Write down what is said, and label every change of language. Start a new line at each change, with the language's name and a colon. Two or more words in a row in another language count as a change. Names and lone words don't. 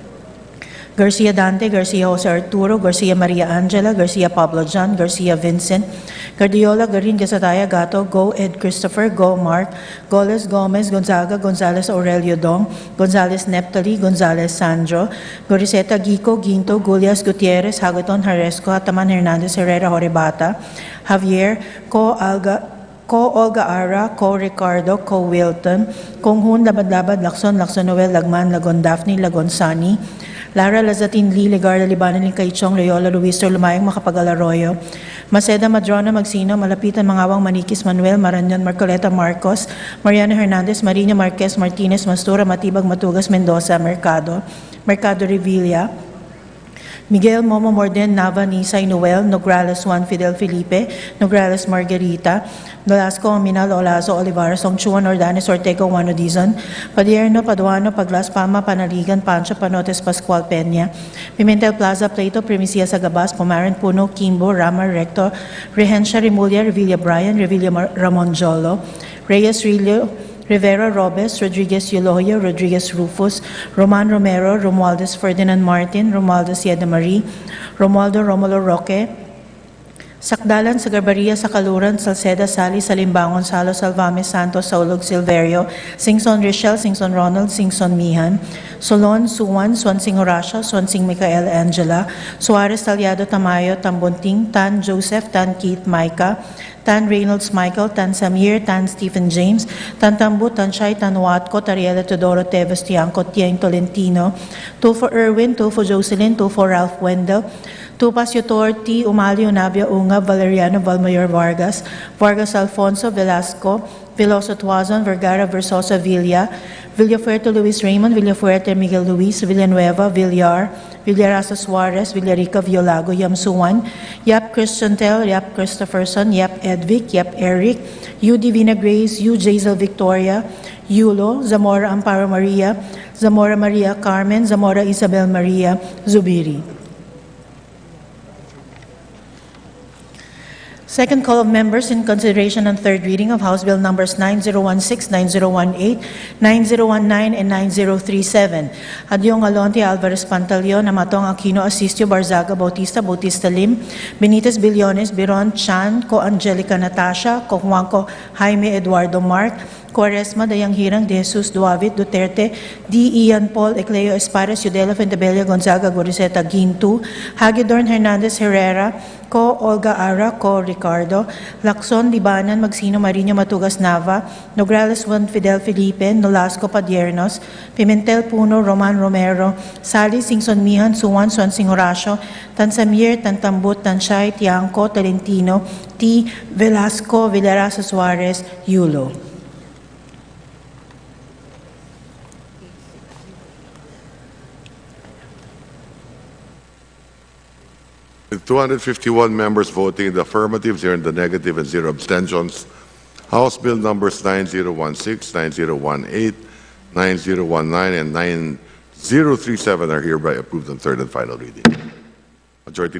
English: Garcia Dante, Garcia Jose Arturo, Garcia Maria Angela, Garcia Pablo John, Garcia Vincent, Guardiola, Garin, Gasataya, Gato, Go, Ed Christopher, Go, Mark, Goles, Gomez, Gonzaga, Gonzales, Aurelio Dong, Gonzales, Neptali, Gonzales, Sandro, Goriseta, Gico, Ginto, Gulias, Gutierrez, Hagaton, Haresco, Hataman, Hernandez, Herrera, Horebata, Javier, Ko, Olga Ara, Ko Ricardo, Ko Wilton, Kong Hun, Labad-Labad, Lacson, Lacson Noel, Lagman, Lagon Daphne, Lagon Sani, Lara Lazatin Lee, Legarda Libanan, Kaichong, Loyola, Luister, Lumayang, Makapag-Alaroyo, Maceda, Madrona, Magsino, Malapitan, Mangawang, Manikis, Manuel, Maranyon, Marcoleta, Marcos, Mariana Hernandez, Marina Marquez, Martinez, Mastura, Matibag, Matugas, Mendoza, Mercado, Mercado Revilla, Miguel Momo Morden, Nava, Nisay, Noel, Nograles Juan, Fidel Felipe, Nograles Margarita, Nolasco, Aminal, Olazo, Olivares, Songchuan, Ordanes, Ortega, Juano Dizon, Padierno, Paduano, Paglas, Palma, Panaligan, Pancho, Panotes, Pascual Peña, Pimentel Plaza, Plato, Primicia, Sagabas, Pomaran, Puno, Kimbo, Rama, Recto, Rehencia, Remulia, Revilla Brian, Revilla Ramon Jolo, Reyes Rillo, Rivera Robes, Rodriguez Eulogio, Rodriguez Rufus, Roman Romero, Romualdez Ferdinand Martin, Romualdez Yeda Marie, Romualdo Romulo Roque, Sakdalan, Sagarbaria, Sakaluran, Salceda, Sali, Salimbangon, Salo, Salvame, Santos, Saulog, Silverio, Singson Richel, Singson Ronald, Singson Mihan, Solon, Suwan, Swansing Horacio, Swansing Michael Angela, Suarez, Talyado, Tamayo, Tambunting, Tan Joseph, Tan Keith Micah, Tan Reynolds Michael, Tan Samir, Tan Stephen James, Tan Tambu, Tan Shai, Tan Watco, Tariela Teodoro, Teves, Tiangco, Tieng Tolentino, Tulfo Erwin, Tulfo Jocelyn, Tulfo Ralph Wendell, Tupas Yotor, T. Umali, Unabia Unga, Valeriano Valmayor Vargas, Vargas Alfonso, Velasco, Veloso Tuazon, Vergara Versosa Villa, Villafuerte Luis Raymond, Villafuerte Miguel Luis, Villanueva, Villar, Villarasa Suarez, Villarica Violago, Yamsuan, Yap Christian Tel, Yap Christopherson, Yap Edvic, Yap Eric, U Divina Grace, U Jazel Victoria, Yulo, Zamora Amparo Maria, Zamora Maria Carmen, Zamora Isabel Maria, Zubiri. Second call of members in consideration on third reading of House Bill numbers 9016, 9018, 9019, and 9037. Adyong Alonte, Alvarez Pantaleon, Amatong Aquino, Asistio, Barzaga, Bautista, Bautista Lim, Benitez Billones, Biron, Chan, Ko Angelica Natasha, Ko Juanco, Jaime Eduardo Mark, Quaresma, Dayang Hirang, De Jesus, Duavit, Duterte, D. Ian Paul, Ecleo Espares, Yudela Fentebella, Gonzaga, Goriseta, Gintu, Hagedorn Hernandez Herrera, Ko Olga Ara, Ko Ricardo, Lacson, Libanan, Magsino, Marino, Matugas, Nava, Nograles Juan, Fidel Felipe, Nolasco, Padiernos, Pimentel Puno, Roman Romero, Sali, Singson Mihan, Suwan, Swansing Horacio, Tan Samir, Tan Tambut, Tan Shai, Tiangco, Tolentino, T. Velasco, Villarasa Suarez, Yulo. With 251 members voting in the affirmative, 0 in the negative, and 0 abstentions, House Bill numbers 9016, 9018, 9019, and 9037 are hereby approved on third and final reading.